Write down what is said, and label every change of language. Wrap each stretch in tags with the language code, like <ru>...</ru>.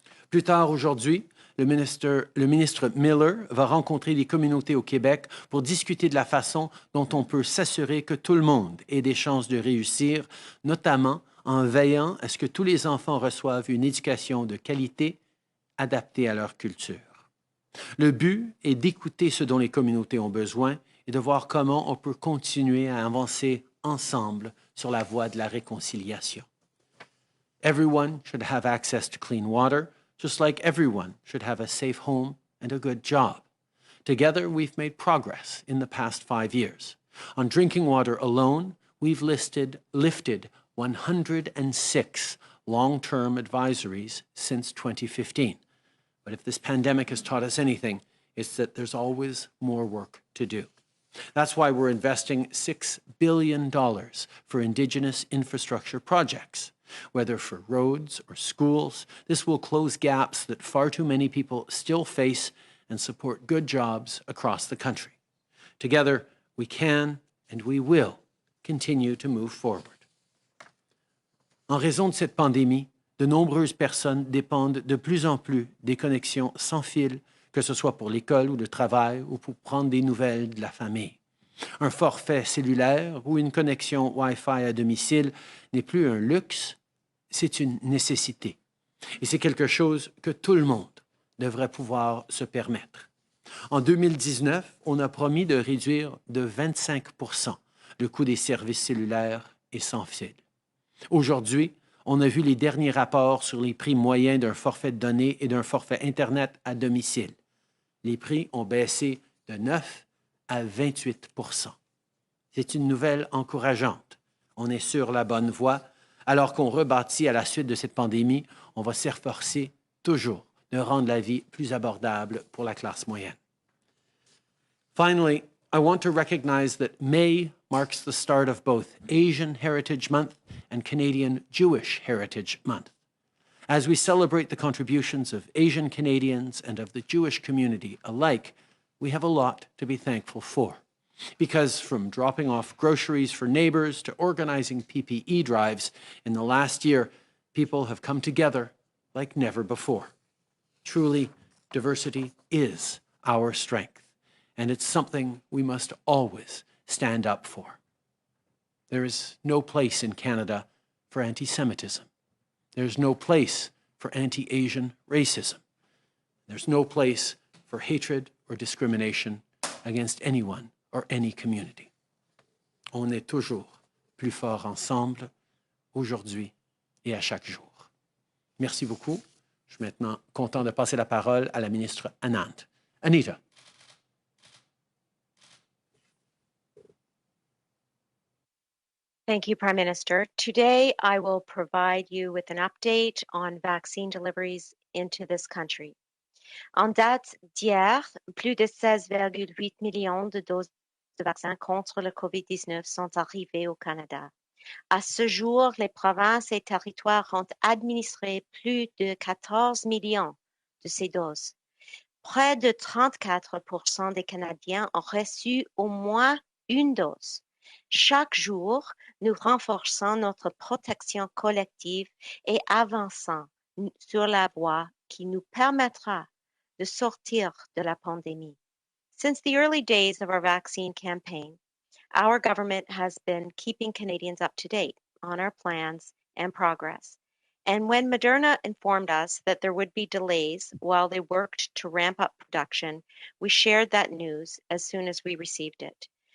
<fr>Plus tard aujourd'hui, le ministre Miller va rencontrer les communautés au Québec pour discuter de la façon dont on peut s'assurer que tout le monde ait des chances de réussir, notamment en veillant à ce que tous les enfants reçoivent une éducation de qualité adaptée à leur culture. Le but est d'écouter ce dont les communautés ont besoin et de voir comment on peut continuer à avancer ensemble sur la voie de la réconciliation.</fr> <en>Everyone should have access to clean water, just like everyone should have a safe home and a good job. Together, we've made progress in the past 5 years. On drinking water alone, we've lifted 106 long-term advisories since 2015. But if this pandemic has taught us anything, it's that there's always more work to do. That's why we're investing $6 billion for Indigenous infrastructure projects. Whether for roads or schools, this will close gaps that far too many people still face and support good jobs across the country. Together, we can and we will continue to move forward.</en> <fr>En raison de cette pandémie, de nombreuses personnes dépendent de plus en plus des connexions sans fil, que ce soit pour l'école ou le travail ou pour prendre des nouvelles de la famille. Un forfait cellulaire ou une connexion Wi-Fi à domicile n'est plus un luxe, c'est une nécessité. Et c'est quelque chose que tout le monde devrait pouvoir se permettre. En 2019, on a promis de réduire de 25 % le coût des services cellulaires et sans fil. Aujourd'hui, on a vu les derniers rapports sur les prix moyens d'un forfait de données et d'un forfait Internet à domicile. Les prix ont baissé de 9 à 28 %. C'est une nouvelle encourageante. On est sur la bonne voie. Alors qu'on rebâtit à la suite de cette pandémie, on va s'efforcer toujours de rendre la vie plus abordable pour la classe moyenne.</fr> <en>Finally, I want to recognize that May marks the start of both Asian Heritage Month and Canadian Jewish Heritage Month. As we celebrate the contributions of Asian Canadians and of the Jewish community alike, we have a lot to be thankful for. Because from dropping off groceries for neighbors to organizing PPE drives, in the last year, people have come together like never before. Truly, diversity is our strength, and it's something we must always stand up for. There is no place in Canada for anti-Semitism. There's no place for anti-Asian racism. There's no place for hatred or discrimination against anyone or any community.</en> <fr>On est toujours plus fort ensemble, aujourd'hui et à chaque jour. Merci beaucoup. Je suis maintenant content de passer la parole à la ministre Anand. Anita.</fr> <en>Thank you, Prime Minister. Today, I will provide you with an update on vaccine deliveries into this country.</en> <fr>En date d'hier, plus de 16,8 millions de doses de vaccins contre le COVID-19 sont arrivées au Canada. À ce jour, les provinces et territoires ont administré plus de 14 millions de ces doses. Près de 34 % des Canadiens ont reçu au moins une dose Chaque jour, nous renforçons notre protection collective et avançons sur la voie qui nous permettra de sortir de la pandémie.</fr> <en>Since the early days of our vaccine campaign, our government has been keeping Canadians up to date on our plans and progress. And when Moderna informed us that there would be delays while they worked to ramp up production, we shared that news as soon as we received it.</en>